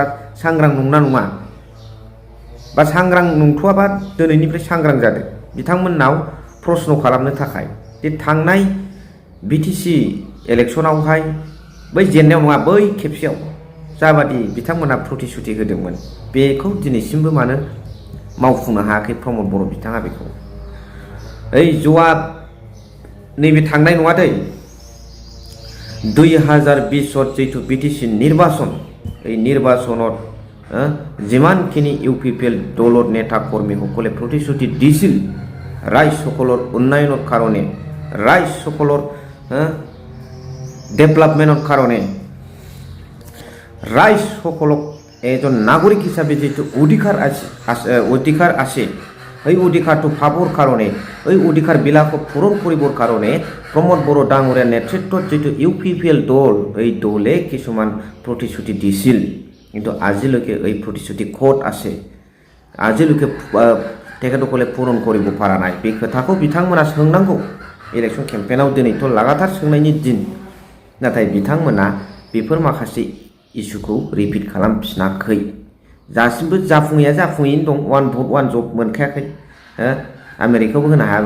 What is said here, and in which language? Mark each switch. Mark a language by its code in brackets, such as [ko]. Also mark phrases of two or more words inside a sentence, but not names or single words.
[brx] सांग्रां नंना नङा बा सांग्रां नंथ'आबा दिनैनिफ्राय सांग्रां जादों बिथांमोननाव प्रश्न खालामनो थाखाय जे थांनाय BTC इलेक्शनावहाय बै जेननायाव नङा बै खेबसेयाव जाबादि बिथांमोना प्रतिश्रुति होदोंमोन बेखौ दिनैसिमबो मानो मावफुंनो हायाखै प्रमद बर' बिथाङा बेखौ ओइ ज'आ नैबे थांनाय नङा दै [as] 2020 [brx] जितु BTC निर्वाचन [as] এই নির্বাচনত যিমানখিনি UPPL দলৰ নেতা কৰ্মীসকলে প্ৰতিশ্ৰুতি দিছিল ৰাইজসকলৰ উন্নয়নৰ কাৰণে ৰাইজসকলৰ ডেভেলপমেন্টৰ কাৰণে ৰাইজসকলক এজন নাগৰিক হিচাপে যেটো অধিকাৰ আছে এই অধিকাৰটো পাবৰ কাৰণে এই অধিকাৰ বিলাকো পূৰণ কৰিবৰ কাৰণে প্ৰমোদ বড়ো ডাঙৰীয়া নেতৃত্বত যেটো UPPL দল এই দলে কিছুমান প্ৰতিশ্ৰুতি দিছিল কিন্তু আজিলৈকে এই প্ৰতিশ্ৰুতি ক'ত আছে আজিলৈকে তেখেতসকলে পূৰণ কৰিব পৰা নাই [brx] बे खोथाखौ बिथांमोना सोंनांगौ इलेक्शन केम्पेनाव दिनैथ' लागातार सोंनायनि दिन नाथाय बिथांमोना बेफोर माखासे इस्युखौ रिपिट खालामफिनाखै दासिमबो जाफुङैनो दं [en] one vote one job [brx] मोनखायाखै आमेरिकायावबो होनो हाया